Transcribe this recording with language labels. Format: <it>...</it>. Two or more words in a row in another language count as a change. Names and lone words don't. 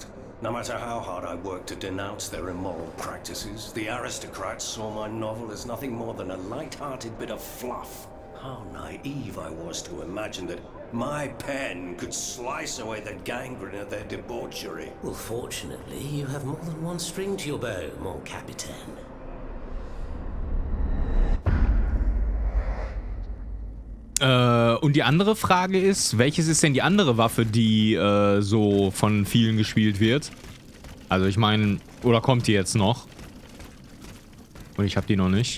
<en>No matter how hard I work to denounce their immoral practices, the aristocrats saw my novel as nothing more than a light-hearted bit of fluff. How naive I was to imagine that my pen could slice away the gangrene of their debauchery. Well, fortunately, you have more than one string to your bow,</en> <fr>mon capitaine.</fr> <de>Und die andere Frage ist, welches ist denn die andere Waffe, die so von vielen gespielt wird? Also ich meine, oder kommt die jetzt noch? Und ich habe die noch nicht.</de>